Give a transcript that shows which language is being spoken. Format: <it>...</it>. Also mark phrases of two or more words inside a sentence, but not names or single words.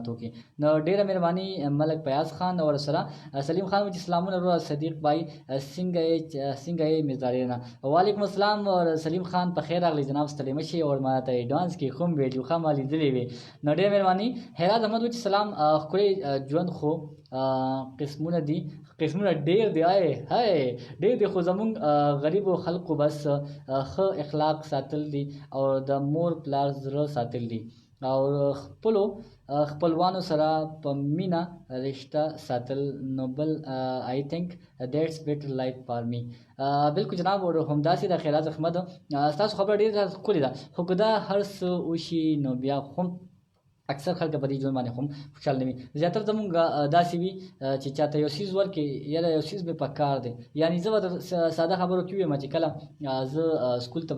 <ps>وکړي نو ډېره مهرباني ملک فیاض خان او سره سلیم خان وایي چې سلامونه وروره صدیق بھائی څنګه یې مزداري نه</ps> <ar>وعلیکم السلام</ar> <ps>اور سلیم خان په خیر راغلی جناب ستړي مشي او ما ته ایډوانس کې کوم ویډیو خام لیدلې وي نو ډېر مهرباني هرات احمد وایي چې سلام ښکلي ژوند خو قسمونه ډېر دی ډېر دی خو زمونږ غریبو خلقو بس ښه اخلاق ساتل دي او د مور پلار زړه ساتل دي او خپلوانو سره په مینه رشته ساتل نو بل</ps> <en>I think that's better life for me</en> <ps>بالکل جناب اور همداسې د خیرات احمد ستاسو خبره ډېره ښکلې ده خو که دا هر څه وشي نو بیا هم اکثر خلک په دې ژوند باندې هم خوشحاله نه وي زیاتره زمونږ داسې وي چې چاته یو څیز ورکړي یاره یو څیز مې په کار دی یعنې زه به ساده خبرو کې ویم چې کله زه سکول ته په</ps>